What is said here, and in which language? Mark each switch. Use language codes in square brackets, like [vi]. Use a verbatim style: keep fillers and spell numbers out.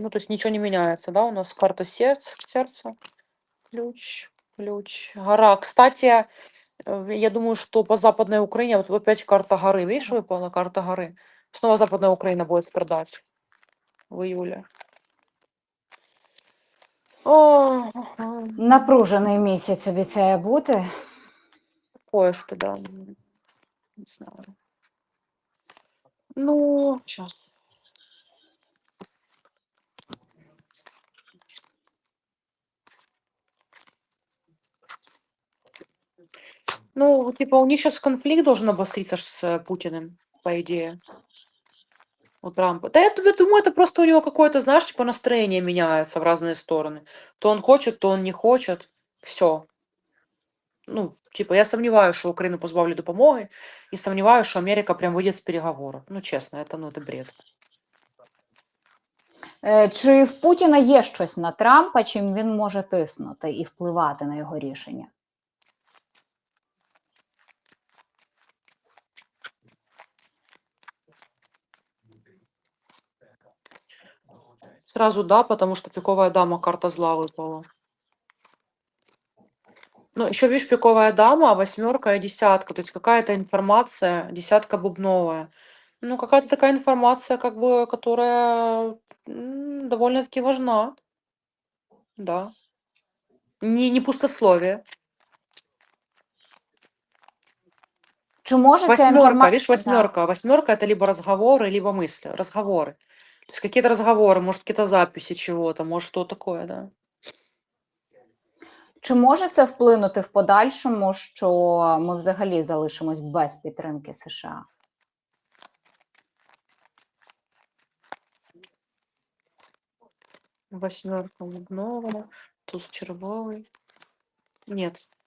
[ru] Ну, то есть ничего не меняется, да? У нас карта сердце, сердце, ключ, ключ, гора. Кстати, Э, Я думаю, что по Западной Украине, вот опять карта горы, видишь, выпала карта горы. Снова Западная Украина будет страдать в июле. О, [uk] Напружений місяць обіцяє бути. [ru] такое что, да, м, не знаю. Ну, сейчас. Ну, типа, у них сейчас конфликт должен обостриться ж с э, Путиным, по идее, у Трампа. Да я, д- я думаю, это просто у него какое-то, знаешь, типа настроение меняется в разные стороны. То он хочет, то он не хочет. Все. Ну, типа, я сомневаюсь, что Украину позбавлю допомоги, і сомневаюсь, що Америка прям вийде з переговорів. Ну, чесно, это, ну, это бред. [uk] Е, Чи в Путіна є щось на Трампа, чим він може тиснути і впливати на його рішення? [ru] Сразу да, потому что пиковая дама, карта зла выпала. Ну, еще, видишь, пиковая дама, восьмерка и десятка. То есть какая-то информация, десятка бубновая. Ну, какая-то такая информация, как бы, которая м, довольно-таки важна, да. Не, не пустословие. [uk] Чи може ця [ru] Восьмерка, [uk] інформація? [ru] видишь, Да. восьмерка. Восьмерка это либо разговоры, либо мысли. Разговоры. То есть какие-то разговоры, может, какие-то записи чего-то, может, что такое, да. [uk] Чи може це вплинути в подальшому, що ми взагалі залишимось без підтримки США? [ru] Восьмерка бубнова. туз червовый. Нет.